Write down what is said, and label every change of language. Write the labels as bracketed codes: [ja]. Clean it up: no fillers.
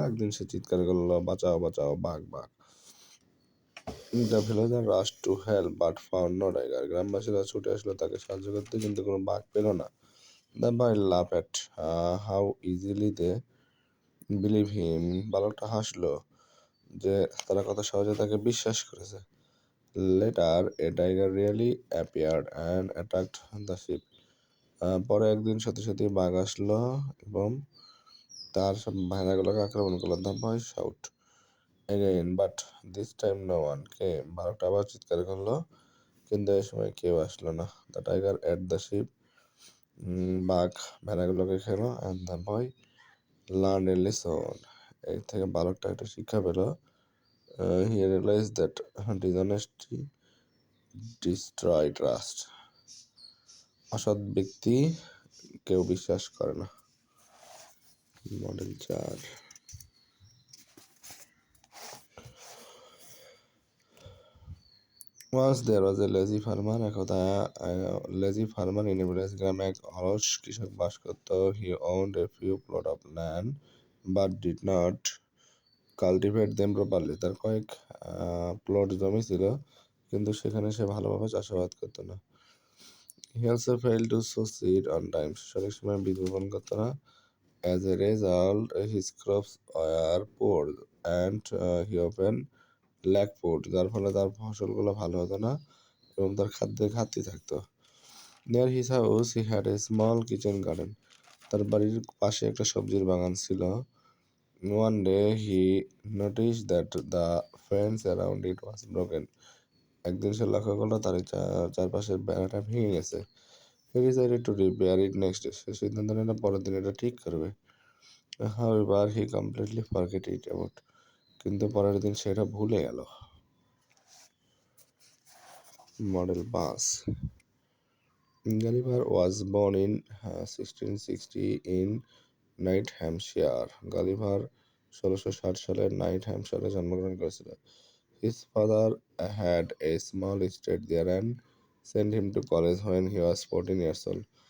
[bn] একদিন সে চিৎকার করলো, "বাঁচাও, বাঁচাও, বাঘ, বাঘ!" [en] The villager rushed to help but found no tiger. [bn] গ্রামবাসীরা ছুটে আসলো তাকে সাহায্য করতে, কিন্তু কোনো বাঘ পেল না. [en] The boy laughed at how easily they believe him. [bn] বালকটা হাসলো যে তারা কত সহজে তাকে বিশ্বাস করেছে. [en] Later, a tiger really appeared and attacked the sheep. [bn] পরে একদিন সত্যি বাঘ আসলো এবং তার সব ভেড়াগুলোকে আক্রমণ করলো. [en] The boy shout again, but this time no one came. [bn] বালকটা আবার চিৎকার করলো, কিন্তু এই সময় কেউ আসলো না. [en] The tiger ate the sheep. [bn] বাঘ ভেড়াগুলোকে খেলো. [en] And the boy learned a lesson. [bn] এর থেকে বালকটা একটা শিক্ষা পেল. [en] He realized that dishonesty destroy trust. [bn] অসৎ ব্যক্তি কেউ বিশ্বাস করে না. Model 4. [en] Once there was a lazy farmer. [bn] একদা [en] lazy farmer in a village. [bn] গ্রামে এক অলস কৃষক বাস করত. [en] He owned a few plot of land but did not cultivate them properly. [bn] তার কয়েক প্লট জমি ছিল, কিন্তু সেখানে সে ভালোভাবে চাষাবাদ করতো না. [en] He also failed to sow seed on time. [bn] সঠিক সময় বীজ বপন করতো না. [en] As a result, his crops were poor and he often lacked food. [bn] যার ফলে তার ফসলগুলো ভালো হতো না এবং তার খাদ্যের ঘাটতি থাকতো. [en] Near his house, he had a small kitchen garden. [bn] তার বাড়ির পাশে একটা সবজির বাগান ছিল. [en] One day, he noticed that the fence around it was broken. [bn] একদিন সে লক্ষ্য করলো তার চারপাশের বেড়াটা ভেঙে গেছে. [en] He decided to repair it next day. [bn] সে সিদ্ধান্ত নিল পরের দিন এটা ঠিক করবে. [en] However, he completely forgot it about. [bn] কিন্তু পরের দিন সেটা ভুলে গেল. [en] Model 5. Gulliver was born in 1660 in Nottinghamshire. [bn] Gulliver 1660 সালে নাইটহ্যামশায়ারে জন্মগ্রহণ করেছিল. [en] His father had a small estate there and sent him to college when he was 14 years old.